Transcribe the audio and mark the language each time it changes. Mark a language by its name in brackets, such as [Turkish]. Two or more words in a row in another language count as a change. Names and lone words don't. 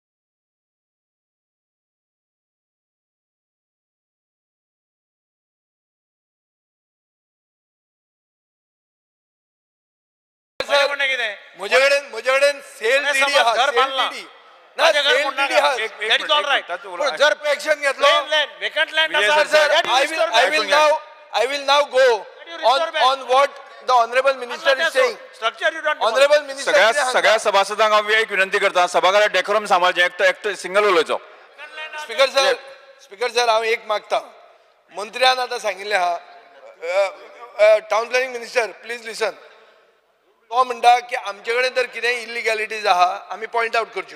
[Konkani] म्हजे कडेन [English] sale deed [Konkani] आहा, [English] sale deed [Konkani] ना, [English] sale deed [Konkani] आहा, [English] that is all right. [Konkani] पण जर एक्शन घेतलो [English] vacant land sir, I will now go on what the honorable minister is saying. Structure you don't Honorable minister [Konkani] सगळ्या सभासदांक हांव एक विनंती करता, सभाघरात डेकोरम सांबाळचें, एकटो सिंगल उलोवचो. [English] speaker sir [Konkani] हांव एक मागता, मंत्र्यान आतां सांगिल्लें आहा, [English] town planning minister please listen, [Konkani] तो म्हणटा की आमचे कडेन जर कितेंय इलिगॅलिटीज आहा आमी [English] point out [Konkani] करच्यो.